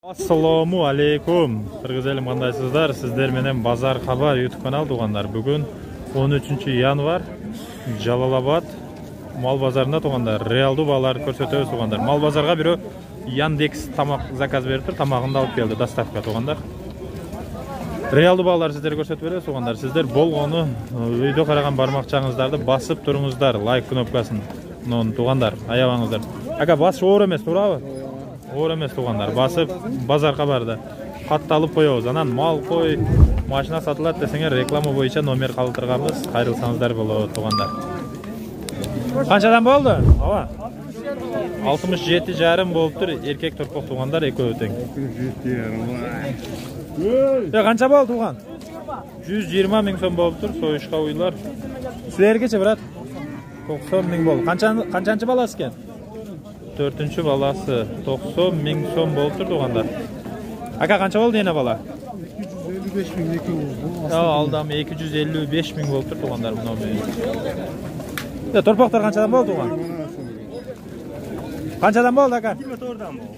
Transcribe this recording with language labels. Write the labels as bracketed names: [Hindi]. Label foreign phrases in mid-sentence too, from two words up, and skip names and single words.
[Arabic] السلام عليكم. [Kyrgyz] Kırgız elim kandaysızlar. Sizler menen Bazar Habar YouTube kanal tuğanlar. Bugün 13 yanvar Jalalabad mal bazarında tuğanlar. Realdu bağlar körsetöz tuğanlar. Mal bazarga biri Yandex tamak zakaz berip tur, tamagında alıp geldi dostavka tuğanlar. Realdu bağlar sizlere körsetip berебиз tuğanlar. Sizler bolgonu video karagan barmakçağınızdardı basıp turunguzдар. Like knopkaсын tuğanlar. Ayabаңыздар. Aka bas оор эмес, туурабы? Оор эмес туғандар. Басып базар хабарды хатты алып коебуз. Анан мал кой, машина сатылат десеңер реклама боюнча номер калтырганбыз. Кайрылсаңыздар болот туғандар. Канчадан болду? Ава. 67,5 болуптур. Эркек торпок туғандар экөө тең. 67,5. Канча болду туган? 120 миң сом болуптур. Союшка уйлар. Силергече брат? 90 миң болду. Канчанчы баласы экен? [Uzbek] 4-cü balası 90 ming so'm bo'lib tur tuğanlar. Aka qancha bo'ldi yana bala? 255 ming oldu. Ya aldam 255 ming bo'lib tur tuğanlar bu nomeri. Ya torpaqlar qanchadan bo'ldi tuğan? Qanchadan bo'ldi aka? 24 dan bo'ldi.